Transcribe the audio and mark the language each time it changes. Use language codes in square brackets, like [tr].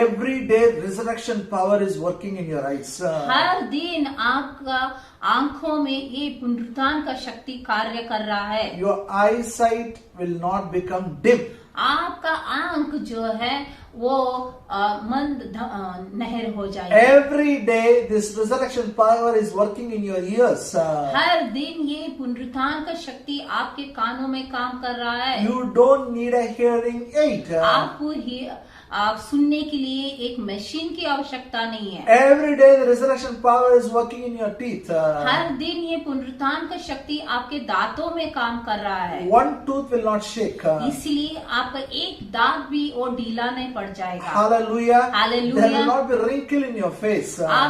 [en] every day resurrection power is working in your eyes. [hi] हर दिन आपका आंखों में ये पुनरुत्थान का शक्ति कार्य कर रहा है। [en] Your eyesight will not become dim. [hi] आपका आंख जो है वो मंद नहर हो जाएगा। [en] Every day this resurrection power is working in your ears. [hi] हर दिन ये पुनरुत्थान का शक्ति आपके कानों में काम कर रहा है। [en] You don't need a hearing aid. [hi] आपको आप सुनने के लिए एक मशीन की आवश्यकता नहीं है। [en] Every day the resurrection power is working in your teeth. [hi] हर दिन ये पुनरुत्थान का शक्ति आपके दांतों में काम कर रहा है। [en] One tooth will not shake. [hi] इसलिए आपका एक दांत भी वो ढीला नहीं पड़ जाएगा। [en] Hallelujah. Hallelujah. There will not be wrinkle in your face.